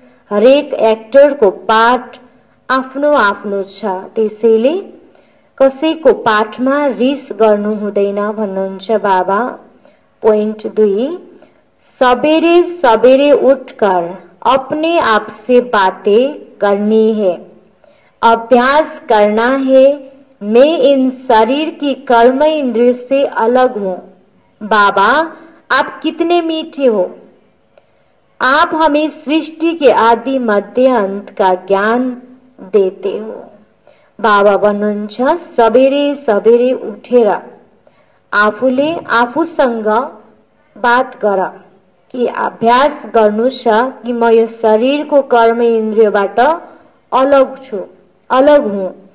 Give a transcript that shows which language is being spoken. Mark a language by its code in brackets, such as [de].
[ne] हरेक एक्टर को पार्ट आफ्नो आफ्नो छ, त्यसैले कसैको पाठमा रिस गर्नु हुँदैन भन्नुहुन्छ बाबा। [hi] पॉइंट 2, सवेरे सवेरे उठकर अपने आप से बातें करनी है। अभ्यास करना है, मैं इन शरीर की कर्म इंद्रियों से अलग हूँ। बाबा आप कितने मीठे हो। आप हमें सृष्टि के आदि मध्य अंत का ज्ञान देते हो। [ne] बाबा भन्नुहुन्छ सबेरे सबेरे उठेर आफूले आफूसँग बात गर कि अभ्यास गर्नु छ कि म यो शरीरको कर्म इन्द्रियबाट अलग छु, अलग हुँ।